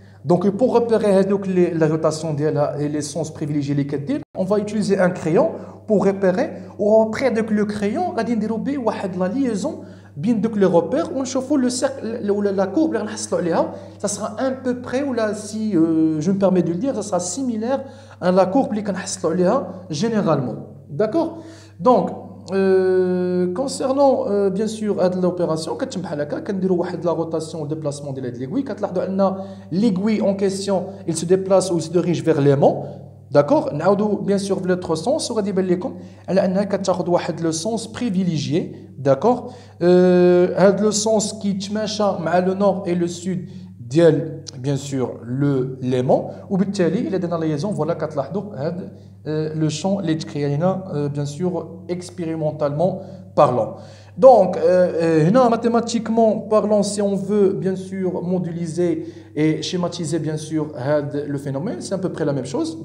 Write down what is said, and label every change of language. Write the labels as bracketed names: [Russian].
[French] Donc pour repérer la rotation et les sens privilégiés les [Arabic] كدير, [French] on va utiliser un crayon pour repérer ou après avec le crayon [Arabic] غادي نديروا به واحد [French] la liaison bien donc les repères on chauffe le cercle ou la courbe ça sera un peu près ou là si je me permets de le dire ça sera similaire à la courbe [Arabic] اللي كنحصلوا عليها [French] généralement, d'accord. Donc concernant bien sûr l'opération [Arabic] كتم بحال هكا كنديروا واحد [French] la rotation ou déplacement de l'aiguille [Arabic] كتلاحظوا ان [French] l'aiguille en question il se déplace ou il se dirige vers l'aimant, d'accord. [Arabic] نعاودوا [French] bien sûr [Arabic] في [French] l'autre sens [Arabic] وغادي يبان لكم على انها كتاخذ واحد [French] le sens privilégié, d'accord. [Arabic] هذا [French] le sens qui [Arabic] يتماشى مع [French] le nord et le sud [Arabic] ديال [French] bien sûr l'aimant [Arabic] وبالتالي الى درنا [French] la liaison voilà [Arabic] كتلاحظوا هذا [French] le champ [Arabic] اللي تكريا لنا [French] bien sûr expérimentalement parlant. Donc mathématiquement parlant, si on veut bien sûr modéliser et schématiser bien sûr le phénomène, c'est à peu près la même chose.